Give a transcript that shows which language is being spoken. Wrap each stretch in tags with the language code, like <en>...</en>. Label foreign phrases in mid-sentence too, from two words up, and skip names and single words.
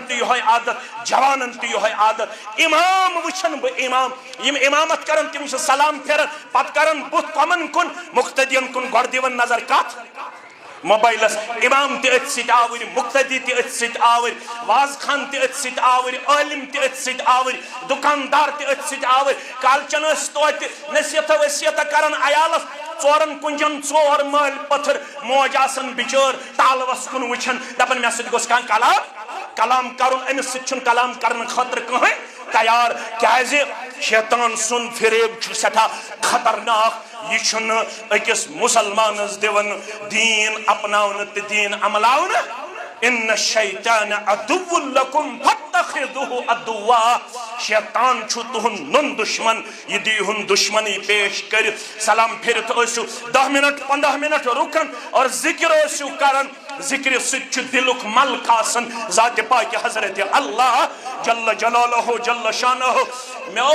<ks>تہِ یِہوے عادت جوانن تہِ یِہوے عادت امام وٕچھن بہٕ امام یِم امامت کران تِم چھِ سلام پھِران پتہٕ کران بُتھ کۄمن کُن مُقتدین کُن گۄڈٕ دِوان نظر کتھ موبایلس امام تہِ أتھۍ سۭتۍ آوٕرۍ مُقتدی تہِ أتھۍ سۭتۍ آوٕرۍ واز خان تہِ أتھۍ سۭتۍ آوٕرۍ عٲلِم تہِ أتھۍ سۭتۍ آوٕرۍ دُکاندار تہِ أتھۍ سۭتۍ آوٕرۍ کالچن ٲسۍ توتہِ نصیحتہ وصیحتہ کران عیالس 4 کُنجن 4 مٲلۍ پٔتھر موج آسان بِچٲر تالوس کُن وٕچھان دپان مےٚ سۭتۍ گوٚژھ کانٛہہ کلام کرُن أمِس سۭتۍ چھُنہٕ کلام کرنہٕ خٲطرٕ کٕہٕنۍ تیار کیٛازِ شیطان سُنٛد فریب چھُ سٮ۪ٹھاہ خطرناک یہِ چھُنہٕ أکِس مُسلمانس دِوان دیٖن اپناونہٕ تہٕ دیٖن عملاونہٕ</ks> <ar>ان الشیطان عدو لکم فاتخذوہ عدوا</ar> <ks>شیطان چھُ تُہُنٛد نُن دُشمن یہِ دیٖہُن دُشمنی پیش کٔرِتھ سلام پھِرِتھ ٲسِو 10 مِنٹ 15 مِنٹ رُکان اور ذِکر ٲسِو کران ذِکرِ سۭتۍ چھُ دِلُک ملک آسان ذاتِ پاکہِ حضرتِ اللہ</ks> <ar>جل جلالہ جل شانہ</ar> <ks>مےٚ</ks>